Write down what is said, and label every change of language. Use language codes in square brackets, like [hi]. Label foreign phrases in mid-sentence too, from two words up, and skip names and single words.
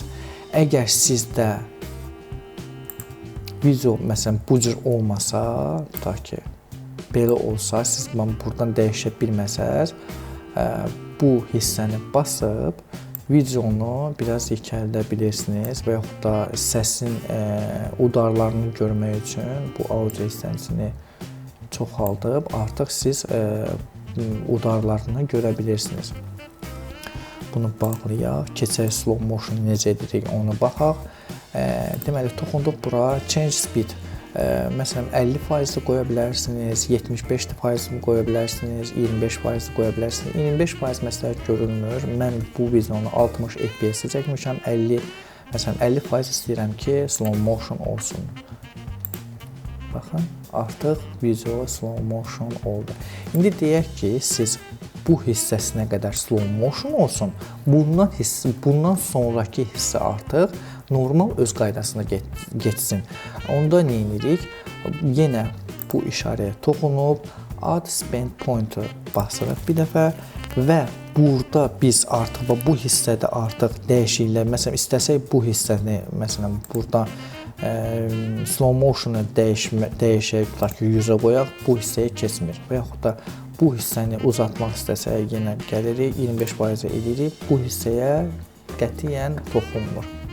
[az] Əgər sizdə video məsələn bu cür olmasa, tutaq ki, belə olsa, siz buradan dəyişə bilməsəz, bu hissəni basıb videonu biraz yekəldə bilirsiniz və yaxud da səsin udarlarını görmək üçün bu audio hissəsini çoxaldıb artıq siz udarlarını görə bilirsiniz. Bunu bağlayaq, keçək [en] slow motion [az] necə edirik onu baxaq. Deməli, toxunduq bura, [en] change speed. [az] Məsələn, 50% qoya bilərsiniz, 75% qoya bilərsiniz, 25% qoya bilərsiniz. 25% məsləhət görülmür. Mən bu videonu 60 FPS-ə çəkmişəm, 50% istəyirəm ki, [en] slow motion [az] olsun. Baxın, artıq video [en] slow motion [az] oldu. İndi deyək ki, siz bu hissəsinə qədər [en] slow motion [az] olsun, bundan sonraki hissə artıq normal öz qaydasına geçsin. Onda nə edirik? Yenə bu işarəyə toxunub [en] add spend pointer [az] basırıq bir dəfə və burada biz artıq bu hissədə artıq dəyişikliklər, məsələn istəsək bu hissəni, məsələn burada [en] slow motion'u [az] dəyişək, tutaq ki 100-ə qoyaq, bu hissəyə keçmir. Və yaxud da bu hissəni uzatmaq istəsək yenə gəlirik, 25% edirik, bu hissəyə qətiyyən toxunmur.